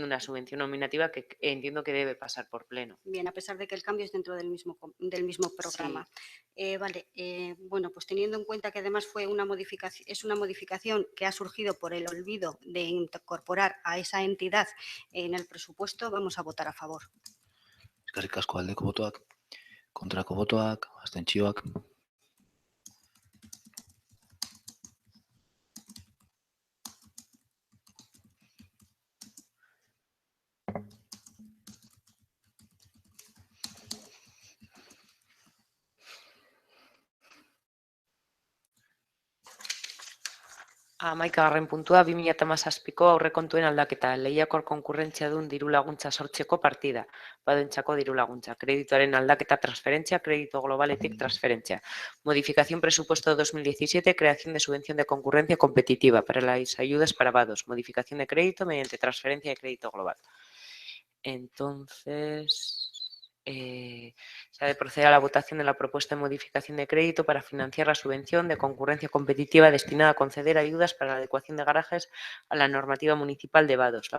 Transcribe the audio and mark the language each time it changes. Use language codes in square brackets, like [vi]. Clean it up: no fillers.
[es] de una subvención nominativa que entiendo que debe pasar por pleno. Bien, a pesar de que el cambio es dentro del mismo programa. Sí. Vale, bueno, pues teniendo en cuenta que además es una modificación que ha surgido por el olvido de incorporar a esa entidad en el presupuesto, vamos a votar a favor. [eu] Eskerrik asko, aldeko botoak, kontrako botoak, abstentzioak. Hamaikagarren puntua 2017ko aurrekontuen aldaketa, lehiakor konkurrentziadun diru laguntza sortzeko partida, badoentzako diru laguntza, kredituaren aldaketa transferentzia, kredito globaletik transferentzia. [es] Modificación presupuesto 2017, creación de subvención de concurrencia competitiva para las ayudas para vados, modificación de crédito mediante transferencia de crédito global. Entonces, se ha de proceder a la votación de la propuesta de modificación de crédito para financiar la subvención de concurrencia competitiva destinada a conceder ayudas para la adecuación de garajes a la normativa municipal de vados.